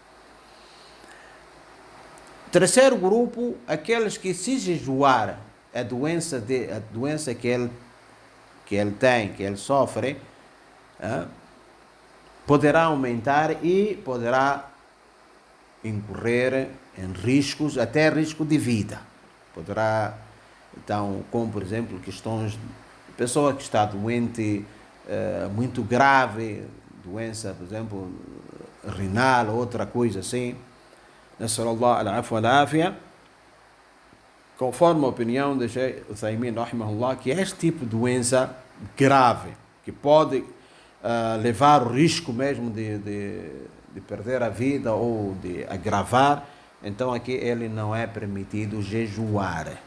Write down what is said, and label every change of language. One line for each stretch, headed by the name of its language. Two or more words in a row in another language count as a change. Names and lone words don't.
Portuguese: Terceiro grupo, aqueles que se jejuar a doença que ele tem, que ele sofre, poderá aumentar e poderá incorrer em riscos, até risco de vida. Poderá, então, como por exemplo, questões de pessoa que está doente, muito grave, doença, por exemplo, renal, outra coisa assim,
Arabic: نسأل الله العفو العافية,
Portuguese: conforme a opinião de Sheikh Uthaymin, rahimahullah, que este tipo de doença grave, que pode levar o risco mesmo de perder a vida ou de agravar, então aqui ele não é permitido jejuar.